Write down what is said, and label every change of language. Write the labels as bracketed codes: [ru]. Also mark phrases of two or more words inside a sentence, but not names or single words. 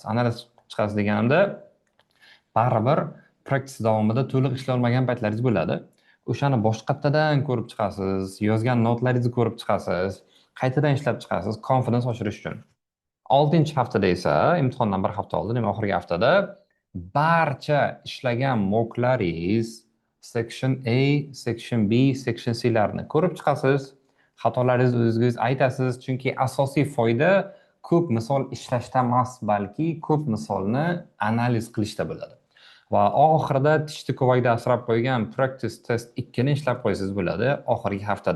[uz] Analiz qilib chiqasiz deganimda baribir practice davomida to'liq ishlay olmagan paytlaringiz bo'ladi. O'shani boshqatdan ko'rib chiqasiz, yozgan notlaringizni ko'rib chiqasiz, qaytadan ishlab chiqasiz, confidence oshirish uchun. 6-haftada esa imtihondan bir hafta oldin, demak oxirgi haftada barcha ishlagan moklaringiz [en] section A, section B, section C [uz] larni ko'rib chiqasiz. Xatolaringizni o'zingiz aytasiz, chunki asosiy foyda ko'p misol ishlashda emas, balki ko'p misolni analiz qilishda bo'ladi. Va oxirida tishni ko'vakda asrab qo'ygan [en] practice test 2 [uz] ni ishlab qo'ysangiz bo'ladi oxirgi haftada.